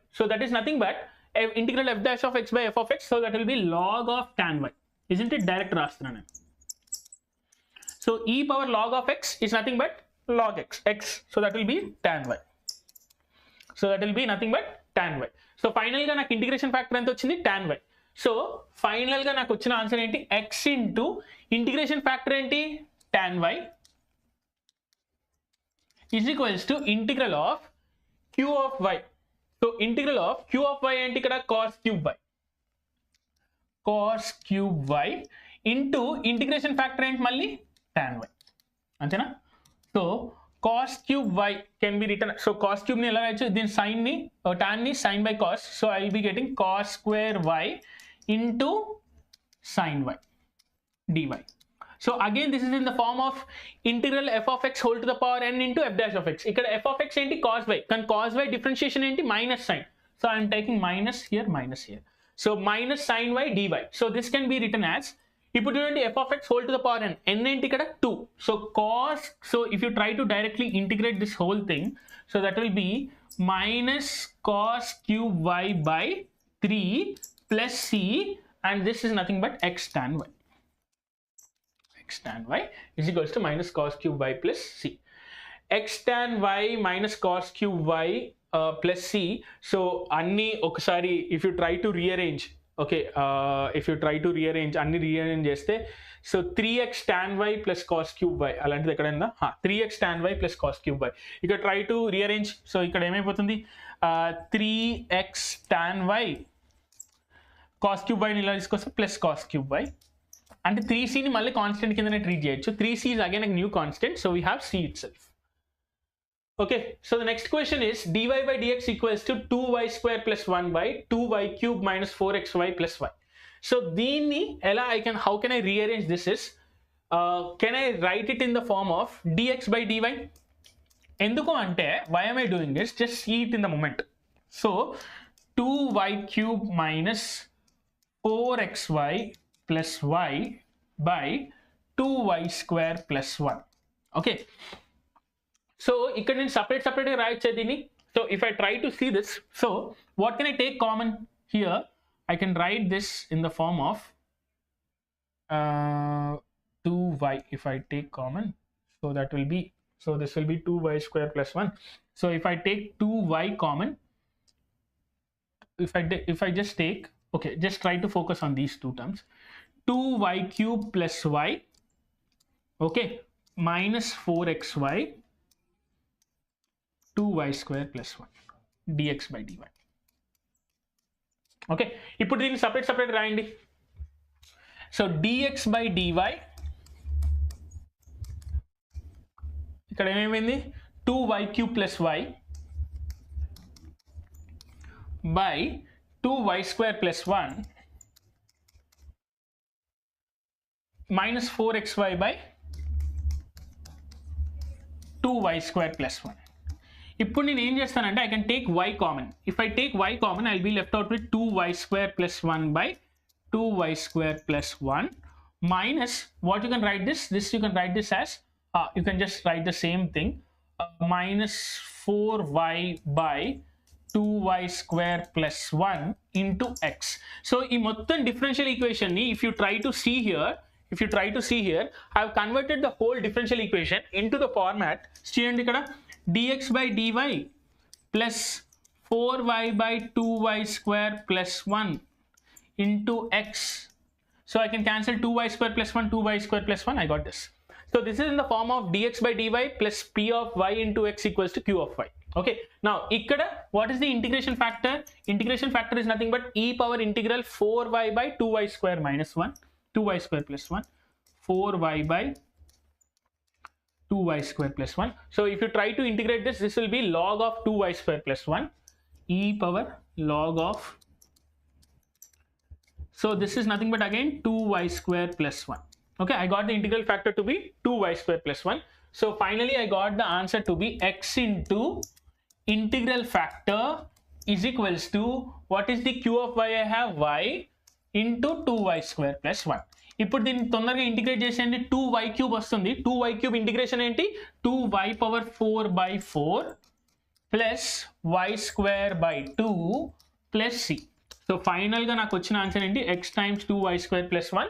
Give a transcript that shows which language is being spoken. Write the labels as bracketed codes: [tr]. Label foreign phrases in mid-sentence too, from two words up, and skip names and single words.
[en] So that is nothing but integral f dash of x by f of x. So that will be log of tan y. Isn't it? Direct రాస్తున్నాను. So e power log of x is nothing but log x. So that will be tan y. So that will be nothing but tan y. [te] So final గా నాకు [en] integration factor [te] ఎంత వచ్చింది? tan y. [en] so final [te] గా నాకు వచ్చిన ఆన్సర్ ఏంటి? x [en] into integration factor [te] ఏంటి? [en] tan y is equals to integral of q of y. So integral of q of y [te] ఏంటి? ఇక్కడ [en] cos cube y into integration factor ఏంటి? మళ్ళీ tan y. అంతేనా? సో cos cube y can be written, so cos cube [te] ని ఎలా రాయచ్చు, దీన్ని [en] sin ni tan ni sin by cos, so I will be getting cos square y into sin y dy. So again this is in the form of integral f of x whole to the power n into f dash of x. Ikkada f of x enti cos y, kan cos y differentiation enti minus sin, so I am taking minus here, so minus sin y dy. So this can be written as, [te] ఇప్పుడు చూడండి, [en] f of x whole to the power n, n [te] ఏంటి ఇక్కడ [en] 2, so cos, so if you try to directly integrate this whole thing, so that will be minus cos cube y by 3 plus c, and this is nothing but x tan y. X tan y is equals to minus cos cube y plus c. X tan y minus cos cube y plus c. So [te] అన్ని ఒకసారి [en] if you try to rearrange, okay, if you try to rearrange, [te] anni rearrange cheste, [en] so 3x tan y plus cos cube y [te] అలాంటిది ఎక్కడ ఉందా, [en] 3x tan y plus cos cube y, ikkada try to rearrange, so [te] ఇక్కడ ఏమైపోతుంది [en] 3x tan y cos cube y [te] ని ఇలా ఇస్కోస్తే [en] plus cos cube y, [te] and 3c ni malli constant kindane treat cheyochu. [en] 3c is again a new constant, so we have c itself. Okay, so the next question is dy by dx equals to 2y square plus 1 by 2y cube minus 4xy plus y. So [te] దీన్ని ఎలా [en] how can I rearrange this is, can I write it in the form of dx by dy? [te] ఎందుకు అంటే, [en] why am I doing this? Just see it in the moment. So 2y cube minus 4xy plus y by 2y square plus 1. Okay, so [te] ఇక్కడ నేను separate రాయొచ్చే దీన్ని. [en] So if I try to see this, so what can I take common here? I can write this in the form of 2y if I take common, so that will be, so this will be 2y square plus 1. So if I take 2y common, if I just take, okay, just try to focus on these two terms, 2y cube plus y, okay, minus 4xy 2y square plus 1 dx by dy. [te] Okay, ఇప్పుడు దీన్ని separate రాయండి. [en] సో dx by dy [te] ఇక్కడ ఏమైంది? [en] 2y cube plus y by 2y square plus 1 minus 4xy by 2y square plus 1. [te] ఇప్పుడు నేను ఏం చేస్తానంటే, [en] I can take y common. If I take y common, I'll be left out with 2y square plus 1 by 2y square plus 1 minus, what you can write this? You can write this as, you can just write the same thing, minus 4y by 2y square plus 1 into x. So [te] ఈ మొత్తం [en] differential equation ni, if you try to see here, I have converted the whole differential equation into the format. [te] చూడండి ఇక్కడ [en] dx by dy plus 4y by 2y square plus 1 into x. So I can cancel 2y square plus 1, 2y square plus 1. I got this. So this is in the form of dx by dy plus p of y into x equals to q of y. Okay, now ikkada what is the integration factor? Integration factor is nothing but e power integral 4y by 2y square minus 1, 2y square plus 1, 4y by 2y square plus 1. So if you try to integrate this, this will be log of 2y square plus 1 e power log of So this is nothing but again 2y square plus 1. Okay, I got the integral factor to be 2y square plus 1. So finally I got the answer to be x into integral factor is equals to, what is the q of y? I have y into 2y square plus 1. [te] ఇప్పుడు దీన్ని తొందరగా ఇంటిగ్రేట్ చేసేయండి. 2y క్యూబ్ వస్తుంది. 2y [en] cube integration [te] ఏంటి? 2y [en] power 4/4 plus y square by 2 plus c. [te] సో ఫైనల్గా నాకు వచ్చిన ఆన్సర్ ఏంటి? [en] x times 2y square plus 1.